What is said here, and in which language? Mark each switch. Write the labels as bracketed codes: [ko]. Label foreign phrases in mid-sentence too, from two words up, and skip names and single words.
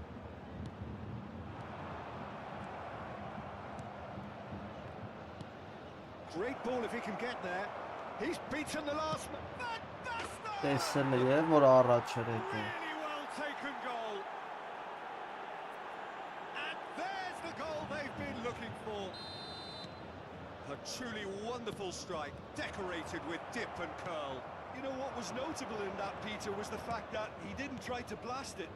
[en] Great ball if he can get there. He's beaten the last man. [hy] Տեսել է, որ առաջ էր եկել։ [en] Really well taken goal. And there's the goal they've been looking for. A truly wonderful strike, decorated with dip and curl. You know what was notable in that, Peter, was the fact that he didn't try to blast it.